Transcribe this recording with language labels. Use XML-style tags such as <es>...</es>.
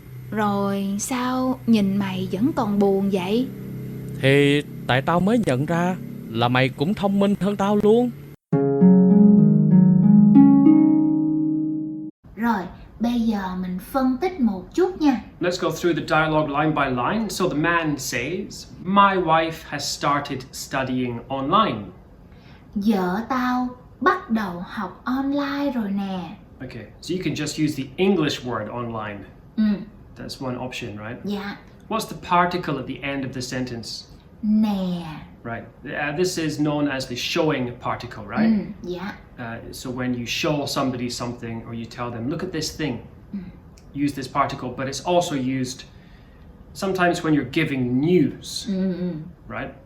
<vi>Rồi sao nhìn mày vẫn còn buồn vậy? Thì tại tao mới nhận ra là mày cũng thông minh hơn tao luôn. Rồi, bây giờ mình phân tích một chút nha.</vi> <en>Let's go through the dialogue line by line. So the man says, my wife has started studying online.</en> <vi>Vợ tao bắt đầu học online rồi nè.</vi> <en>Okay, so you can just use the English word online. That's one option, right?</en> <vi>Dạ.</vi> <en>What's the particle at the end of the sentence?</en> <vi>Nè.</vi> <en>Right. This is known as the showing particle, right?</en> <vi>Dạ.</vi> <en>So when you show somebody something or you tell them, look at this thing, use this particle, but it's also used sometimes when you're giving news, right?</en>